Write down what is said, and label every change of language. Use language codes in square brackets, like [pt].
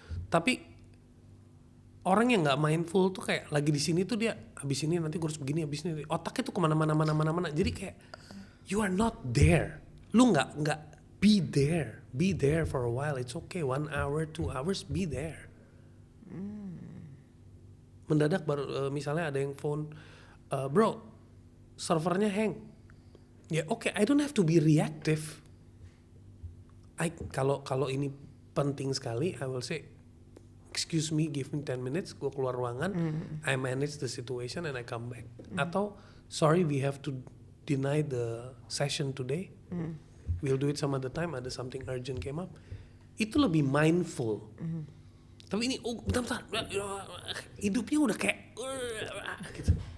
[id] Tapi orang yang nggak mindful tuh kayak lagi di sini tuh dia abis ini nanti gue harus begini, abis ini otaknya tuh kemana-mana. Jadi kayak [en] you are not there. [id] Lu nggak [en] be there for a while. It's okay, 1 hour, 2 hours, be there. [id] Mendadak baru misalnya ada yang phone, bro, servernya hang. Ya oke, [en] I don't have to be reactive. [id] Kalau ini penting sekali, [en] I will say, excuse me, give me 10 minutes, [id] gue keluar ruangan, [en] I manage the situation and I come back. [id] Atau [en] sorry, we have to deny the session today. We'll do it some other time. Ada something urgent came up. [id] Itu lebih mindful. Tapi ini bentar, hidupnya udah kayak gitu.